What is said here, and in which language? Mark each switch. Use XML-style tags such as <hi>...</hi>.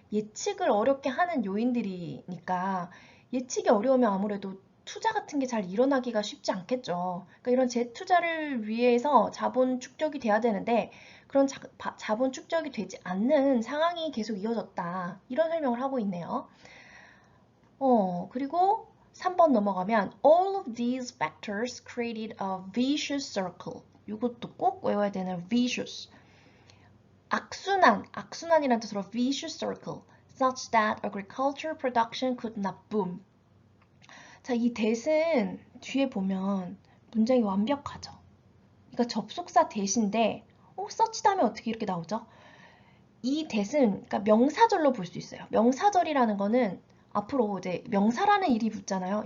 <ko>예측을 어렵게 하는 요인들이니까 예측이 어려우면 아무래도 투자 같은 게 잘 일어나기가 쉽지 않겠죠. 그러니까 이런 재투자를 위해서 자본 축적이 돼야 되는데 그런 자본 축적이 되지 않는 상황이 계속 이어졌다. 이런 설명을 하고 있네요. 그리고 3번 넘어가면</ko> <en>all of these factors created a vicious circle.</en> <ko>이것도 꼭 외워야 되는 vicious. 악순환이라는 뜻으로</ko> <en>vicious circle, such that agriculture production could not boom.</en> <ko>자, 이 that은 뒤에 보면 문장이 완벽하죠. 그러니까 접속사 that인데, such 다음에 어떻게 이렇게 나오죠? 이 that은 그러니까 명사절로 볼 수 있어요. 명사절이라는 거는 앞으로 이제 명사라는 일이 붙잖아요.</ko>